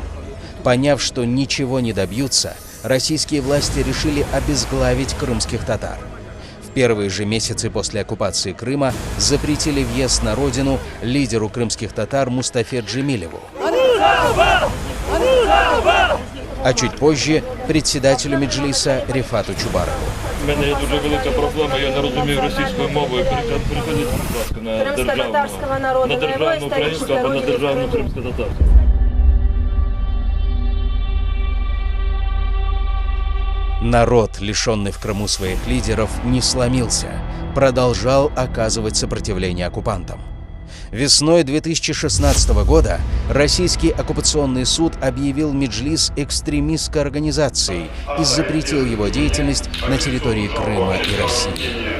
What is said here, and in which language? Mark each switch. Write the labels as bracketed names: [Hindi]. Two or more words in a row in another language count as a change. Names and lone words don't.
[Russian] Поняв, что ничего не добьются, российские власти решили обезглавить крымских татар. В первые же месяцы после оккупации Крыма запретили въезд на родину лидеру крымских татар Мустафе Джемилеву. А чуть позже председателю Меджлиса Рефату Чубарову. [Ukrainian] У мене є дуже велика проблема, я не розумію російською мовою. Переходіть, будь ласка, на державну українську або на державну кримсько-татарську. [Russian] Народ, лишенный в Крыму своих лидеров, не сломился, продолжал оказывать сопротивление оккупантам. Весной 2016 года российский оккупационный суд объявил Меджлис экстремистской организацией и запретил его деятельность на территории Крыма и России.